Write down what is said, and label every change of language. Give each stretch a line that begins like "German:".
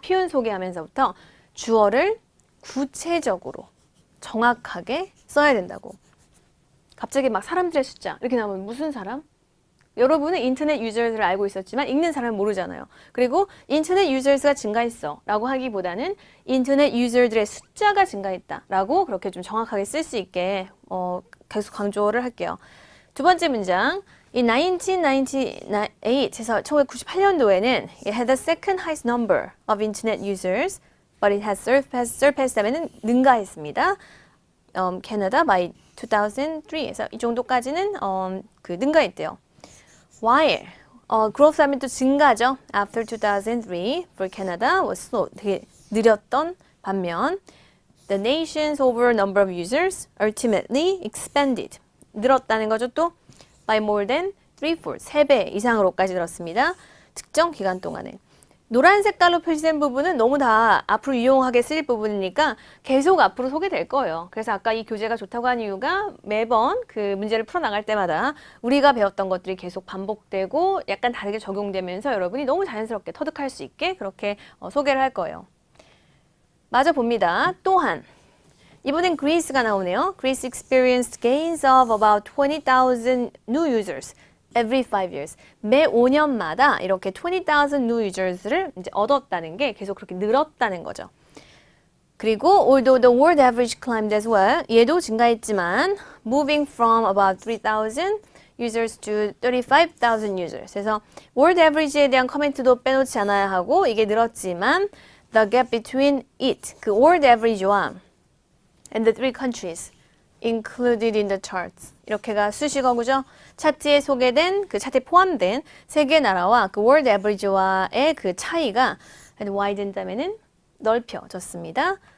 Korean: 표현 소개하면서부터 주어를 구체적으로 정확하게 써야 된다고. 갑자기 막 사람들의 숫자 이렇게 나오면 무슨 사람? 여러분은 인터넷 유저를 알고 있었지만 읽는 사람은 모르잖아요. 그리고 인터넷 유저가 증가했어 라고 하기보다는 인터넷 유저들의 숫자가 증가했다 라고 그렇게 좀 정확하게 쓸 수 있게 계속 강조를 할게요. 두 번째 문장.
English: In
Korean: 1998에서 1998년도에는
English: it had the second highest number of internet users, but it has surpassed
Korean: 하면은 능가했습니다.
English: Canada by 2003
Korean: 에서 이 정도까지는 그 능가했대요. While growth 하면 또 증가죠.
English: After 2003 for Canada was slow.
Korean: 되게 느렸던 반면
English: the nation's overall number of users ultimately expanded.
Korean: 늘었다는 거죠. 또
English: by more than 3/4,
Korean: 3배 이상으로까지 늘었습니다. 특정 기간 동안에. 노란 색깔로 표시된 부분은 너무 다 앞으로 유용하게 쓰일 부분이니까 계속 앞으로 소개될 거예요. 그래서 아까 이 교재가 좋다고 한 이유가 매번 그 문제를 풀어나갈 때마다 우리가 배웠던 것들이 계속 반복되고 약간 다르게 적용되면서 여러분이 너무 자연스럽게 터득할 수 있게 그렇게 소개를 할 거예요. 마저 봅니다. 또한 이번엔 Greece가 나오네요.
English: Greece experienced gains of about 20,000 new users every 5 years.
Korean: 매 5년마다 이렇게
English: 20,000 new users
Korean: 를 이제 얻었다는 게 계속 그렇게 늘었다는 거죠.
English: 그리고 although the world average climbed as well,
Korean: 얘도 증가했지만
English: moving from about 3,000 users to 35,000 users.
Korean: 그래서 world average에 대한 커멘트도 빼놓지 않아야 하고 이게 늘었지만
English: the gap between it,
Korean: 그 world average와
English: and the three countries included in the charts.
Korean: 이렇게가 수식어구죠. 차트에 소개된 그 차트에 포함된 세 개 나라와 그 world average와의 그 차이가 widen다면은 넓혀졌습니다.